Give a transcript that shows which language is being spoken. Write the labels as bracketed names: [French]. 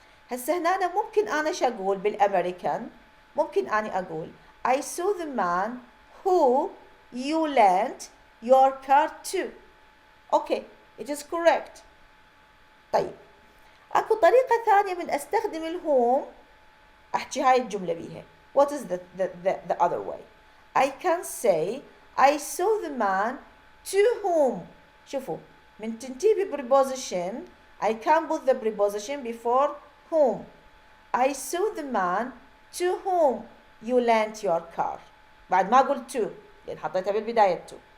[Arabic] هسه هنا ممكن أنا شو أقول بالأمريكان؟ ممكن أنا أقول [English] I saw the man who you lent your car to. Okay, it is correct. [Arabic] طيب أكو طريقة ثانية من أستخدم الهوم أحكي هاي الجملة بيها. [English] What is the other way? I can say I saw the man to whom. [Arabic] شوفوا من تنتهي [English] preposition I can put the preposition before whom. I saw the man to whom you lent your car. [Arabic] بعد ما قلت to لأن حطيتها بالبداية to.